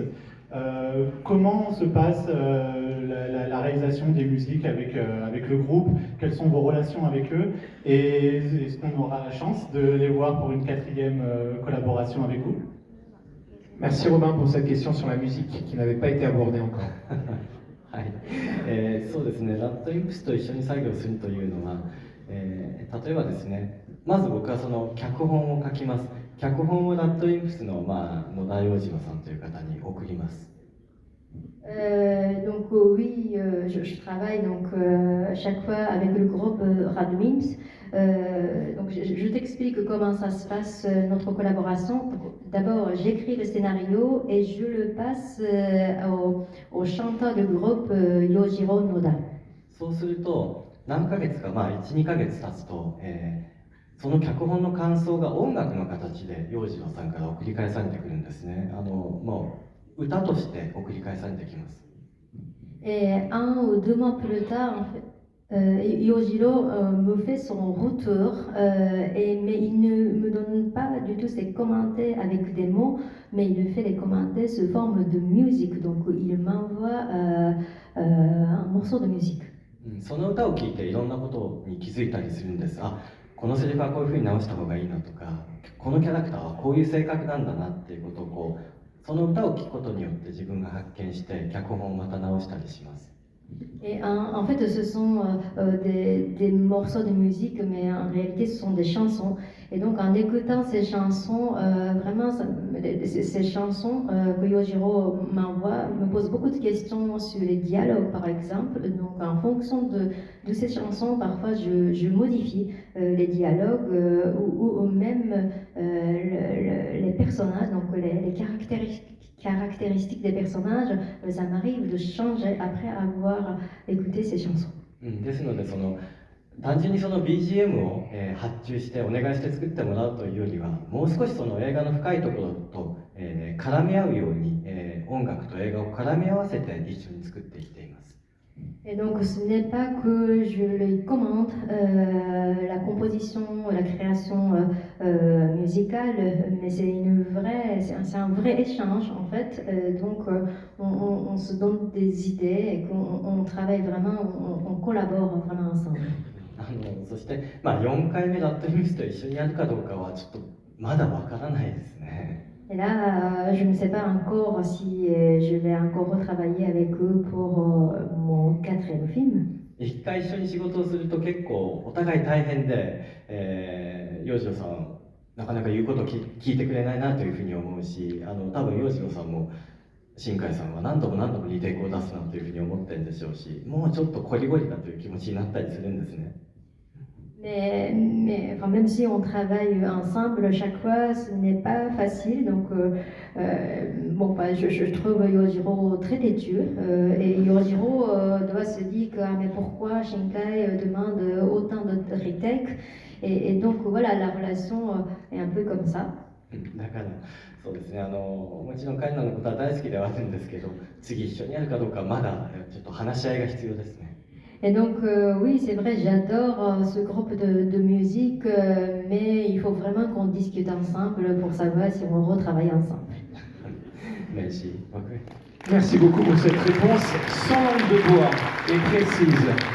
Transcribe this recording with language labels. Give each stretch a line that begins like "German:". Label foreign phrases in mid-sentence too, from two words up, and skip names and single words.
French: Comment se passe la réalisation des musiques avec le groupe? Quelles sont vos relations avec eux? Et est-ce qu'on aura la chance de les voir pour une 4e collaboration avec vous? Merci Robin pour cette question sur la musique qui n'avait pas été abordée encore.
Japanese: はい、そうですね、ラッドインプスと一緒に作業するというのは、例えばですね、まず僕はその脚本を書きます。脚本をラッドインプスの、野田洋次郎さんという方に送ります。
French: Donc oui, je travaille donc chaque fois avec le groupe Radwimps. Donc je t'explique comment ça se passe notre collaboration. D'abord, j'écris le scénario et je le passe au chanteur du groupe Yojiro Noda.
Japanese: そうすると何ヶ月か、1、2ヶ月経つと、その脚本の感想が音楽の形で洋次郎さんから送り返されてくるんですね。もう歌として送り返されてきます。
French: Et 1 ou 2 mois plus tard, en fait, Yojiro me fait son retour, mais il ne me donne pas du tout ses commentaires avec des mots, mais il me fait les commentaires sous forme de musique. Donc il m'envoie un morceau de musique.
Japanese: その歌を聴いていろんなことに気づいたりするんです。あ、このセリフはこういうふうに直した方がいいなとか、このキャラクターはこういう性格なんだなっていうことをその歌を聴くことによって自分が発見して脚本をまた直したりします。
French: Et en fait, ce sont des morceaux de musique, mais en réalité, ce sont des chansons. Et donc, en écoutant ces chansons, vraiment, ces chansons que Yojiro m'envoie me posent beaucoup de questions sur les dialogues, par exemple. Donc, en fonction de ces chansons, parfois, je modifie les dialogues ou même les personnages, donc les caractéristiques des personnages, ça m'arrive de changer après avoir écouté ces chansons.
Japanese: ですので単純にその BGM を、発注してお願いして作ってもらうというよりはもう少しその映画の深いところと、絡み合うように、音楽と映画を絡み合わせて一緒に作っていっています。
French: Et donc ce n'est pas que je les commande la composition, la création musicale, mais c'est un vrai échange en fait. Donc on se donne des idées et qu'on travaille vraiment, on collabore vraiment ensemble.
Japanese: そして、4回目ラッドインプスと一緒にやるかどうかはちょっとまだわからないですね。
French: Et là, je ne sais pas encore si je vais encore retravailler avec eux pour mon 4e film.
Japanese: 一回一緒に仕事をすると結構お互い大変で、洋次郎さんなかなか言うことを聞いてくれないなというふうに思うし、多分洋次郎さんも新海さんは何度も何度もリテイクを出すなというふうに思ってるんでしょうし、もうちょっとこりごりだという気持ちになったりするんですね。
French: Mais enfin, même si on travaille ensemble chaque fois, ce n'est pas facile. Donc, je trouve Yojiro très têtu. Et Yojiro doit se dire que mais pourquoi Shinkai demande autant de retake et donc voilà, la relation est un peu comme ça.
Japanese: だからそうですね、もちろん彼らのことは大好きではあるんですけど、次一緒にやるかどうかまだちょっと話し合いが必要ですね。
French: Et donc, oui, c'est vrai, j'adore ce groupe de musique, mais il faut vraiment qu'on discute ensemble pour savoir si on retravaille ensemble. Merci. Merci beaucoup pour cette réponse sans langue de bois et précise.